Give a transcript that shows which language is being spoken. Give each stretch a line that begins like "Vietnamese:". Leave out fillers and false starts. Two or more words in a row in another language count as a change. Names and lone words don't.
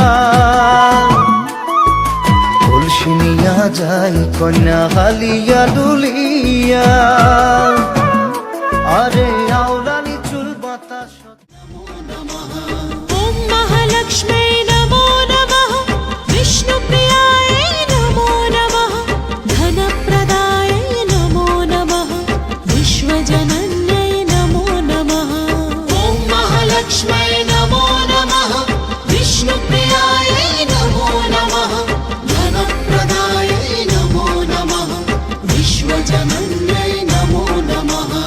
Bangla: কলসি নিয়া যায় কন্যা হালিয়া ডুলিয়া আরে আওলানি চুল বাতাস
Sanskrit: ॐ महालक्ष्मै नमो नमः विष्णुप्रियायै नमो नमः धनप्रदायै नमो नमः विश्वजनन्यै नमो नमः ॐ महालक्ष्मै नमो नमः विष्णुप्रियायै नमो नमः धनप्रदायै नमो नमः विश्वजनन्यै नमो नमः